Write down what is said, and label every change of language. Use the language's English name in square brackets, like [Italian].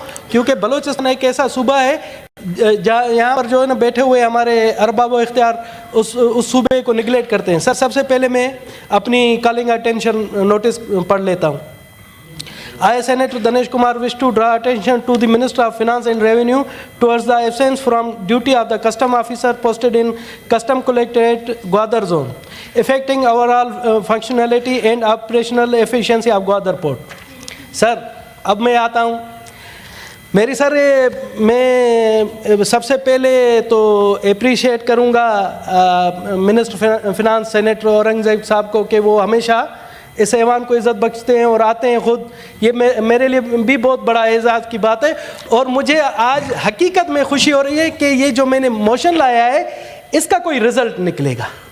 [Urdu] کیونکہ بلوچستان ایک ایسا صوبہ ہے یہاں پر جو ہے نا بیٹھے ہوئے ہمارے ارباب و اختیار اس صوبے کو نگلیکٹ کرتے ہیں. سر سب سے پہلے میں اپنی کالنگ اٹینشن نوٹس پڑھ لیتا ہوں. [English] I, Senator Danesh Kumar, wish to draw attention to the Minister of Finance and Revenue towards the absence from duty of the custom officer posted in Custom Collectorate Gwadar Zone, affecting overall functionality and operational efficiency of Gwadar Port. [Urdu] Sir, اب میں آتا ہوں. میری سر میں سب سے پہلے تو appreciate کروں گا منسٹر فنانس سینیٹر اورنگزیب صاحب کو کہ وہ ہمیشہ اس ایوان کو عزت بخشتے ہیں اور آتے ہیں خود. یہ میرے لیے بھی بہت بڑا اعزاز کی بات ہے. اور مجھے آج حقیقت میں خوشی ہو رہی ہے کہ یہ جو میں نے موشن لایا ہے اس کا کوئی رزلٹ نکلے گا.